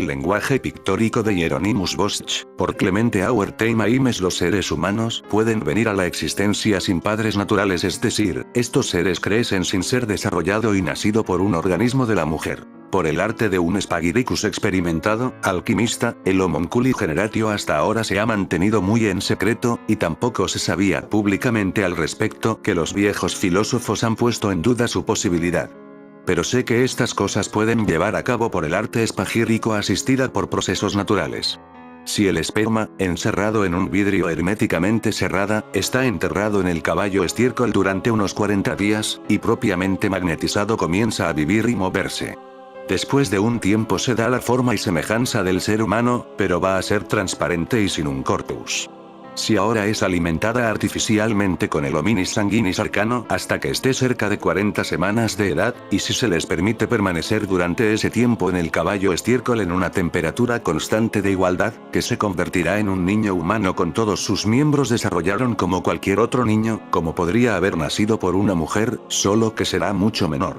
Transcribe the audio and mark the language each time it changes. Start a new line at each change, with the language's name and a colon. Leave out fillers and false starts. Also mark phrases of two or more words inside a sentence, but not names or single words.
Spanish: El lenguaje pictórico de Hieronymus Bosch, por Clemente Auer-Teimames. Los seres humanos pueden venir a la existencia sin padres naturales, es decir, estos seres crecen sin ser desarrollado y nacido por un organismo de la mujer. Por el arte de un Spagiricus experimentado, alquimista, el
Latin: homunculi generatio
Spanish: hasta ahora se ha mantenido muy en secreto, y tampoco se sabía públicamente al respecto, que los viejos filósofos han puesto en duda su posibilidad. Pero sé que estas cosas pueden llevar a cabo por el arte espagírico asistida por procesos naturales. Si el esperma, encerrado en un vidrio herméticamente cerrada, está enterrado en el caballo estiércol durante unos 40 días, y propiamente magnetizado comienza a vivir y moverse. Después de un tiempo se da la forma y semejanza del ser humano, pero va a ser transparente y sin un corpus. Si ahora es alimentada artificialmente con el
Latin: hominis sanguinis
Spanish: arcano hasta que esté cerca de 40 semanas de edad, y si se les permite permanecer durante ese tiempo en el caballo estiércol en una temperatura constante de igualdad, que se convertirá en un niño humano con todos sus miembros desarrollaron como cualquier otro niño, como podría haber nacido por una mujer, solo que será mucho menor.